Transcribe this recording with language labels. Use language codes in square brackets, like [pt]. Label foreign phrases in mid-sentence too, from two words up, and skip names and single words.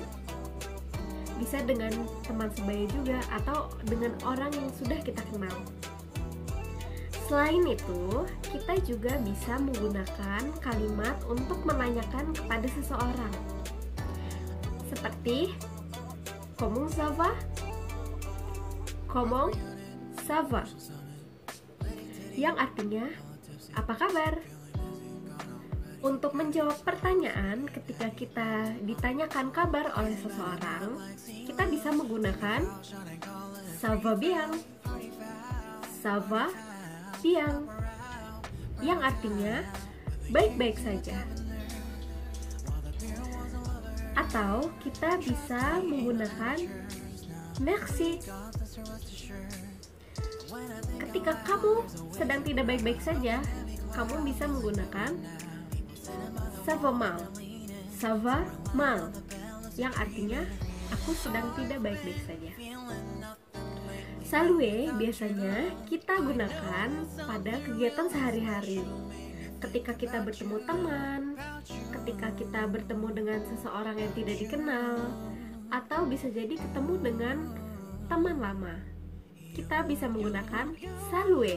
[id] Bisa dengan teman sebaya juga atau dengan orang yang sudah kita kenal. Selain itu, kita juga bisa menggunakan kalimat untuk menanyakan kepada seseorang. [fr] Seperti comment ça va? Comment ça va? [id] Yang artinya apa kabar? Untuk menjawab pertanyaan ketika kita ditanyakan kabar oleh seseorang, kita bisa menggunakan [fr] ça va bien, ça va bien, [id] yang artinya baik-baik saja. Atau kita bisa menggunakan merci. Ketika kamu sedang tidak baik-baik saja, kamu bisa menggunakan [fr] ça va mal, [id] yang artinya aku sedang tidak baik-baik saja. Saluer biasanya kita gunakan pada kegiatan sehari-hari. Ketika kita bertemu teman, ketika kita bertemu dengan seseorang yang tidak dikenal, atau bisa jadi ketemu dengan teman lama, kita bisa menggunakan saluer.